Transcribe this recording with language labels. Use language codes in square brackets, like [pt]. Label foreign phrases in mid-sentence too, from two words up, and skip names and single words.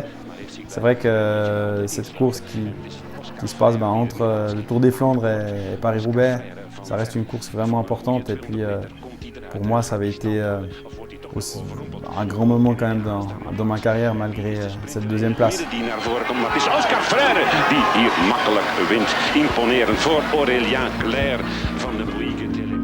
[fr] C'est vrai que cette course qui se passe entre le Tour des Flandres et Paris-Roubaix, ça reste une course vraiment importante. Et puis pour moi, ça avait été aussi un grand moment quand même dans ma carrière malgré cette deuxième place. [nl] Die naar voren komt, maar het is Oscar Freire die hier makkelijk wint. Imponerend voor Aurélien Clerc van de Bouygues.